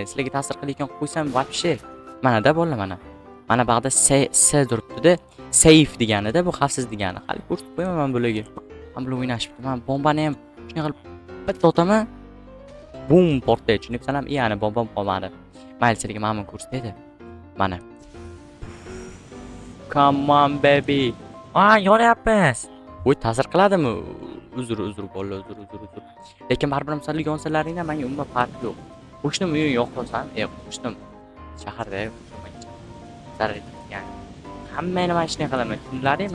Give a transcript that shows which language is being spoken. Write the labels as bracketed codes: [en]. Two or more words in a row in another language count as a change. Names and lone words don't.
[uz] Sizlarga ta'sir qilayotgan qo'ysam вообще mana-da bolalar mana. Mana bu yerda S turibdi-da. Safe deganida bu xavfsiz degani. Hali ko'rsatib qo'yaman men bularga. Men bilan o'ynashibdi. Men bombani ham shunday qilib bitta otaman. Bum portlaydi. Tushunibsanmi? Ya'ni bombam qolmadi. Mayli sizlarga mana buni ko'rsataydi. Mana. [en] Come on baby. [uz] Yo'layapmiz. Voy, ta'sir qiladimi? Uzr bolalar, uzr. Lekin baribir sizlar yonsalaringdan menga umuman farqi yo'q. Qo'shnim uyim yo'qolsam, qo'shnim shaharda zarar etgan. Hammani mana shunday qilaman. Tushunlaringmi?